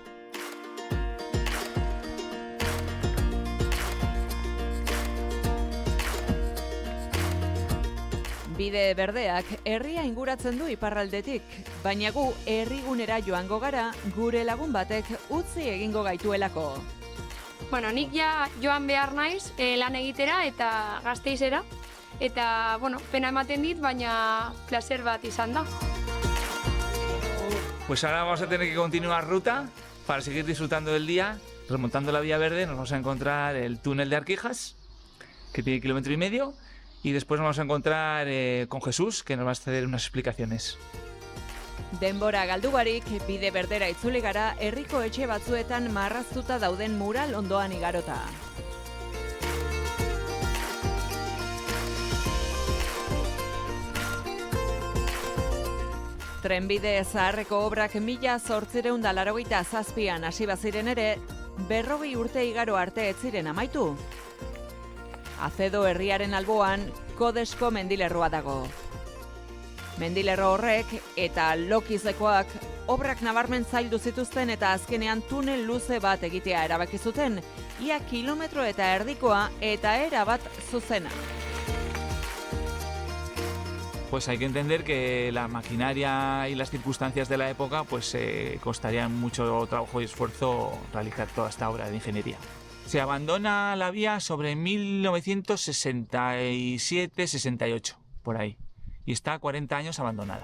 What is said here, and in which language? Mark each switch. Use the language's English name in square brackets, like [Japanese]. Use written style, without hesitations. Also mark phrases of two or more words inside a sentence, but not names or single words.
[Basque] Bide berdeak herria inguratzen du iparraldetik, baina gu herrigunera joango gara gure lagun batek utzi egingo gaituelako. Nik joan behar naiz lan egitera eta Gasteizera, eta pena ematen dit, baina placer bat izan da. [Spanish] Pues ahora vamos a tener que continuar ruta para seguir disfrutando del día. Remontando la vía verde nos vamos a encontrar el túnel de Arquijas, que tiene 1,5 km, y después nos vamos a encontrar con Jesús, que nos va a hacer unas explicaciones. [Basque] Denbora galdu barik, bide berdera itzuli gara, herriko etxe batzuetan marraztuta dauden mural ondoan igarota. Trenbide zaharreko obrak 1887an hasi baziren ere, 40 urte igaro arte ez ziren amaitu. Azedo herriaren alboan Kodesko mendilerroa dago. Mendilerro horrek eta Lokizekoak obrak nabarmen zaildu zituzten eta azkenean tunel luze bat egitea erabaki zuten, ia kilometro eta erdikoa eta erabat zuzena. [Spanish] Pues hay que entender que la maquinaria y las circunstancias de la época pues costarían mucho trabajo y esfuerzo realizar toda esta obra de ingeniería. Se abandona la vía sobre 1967-68, por ahí, y está 40 años abandonada.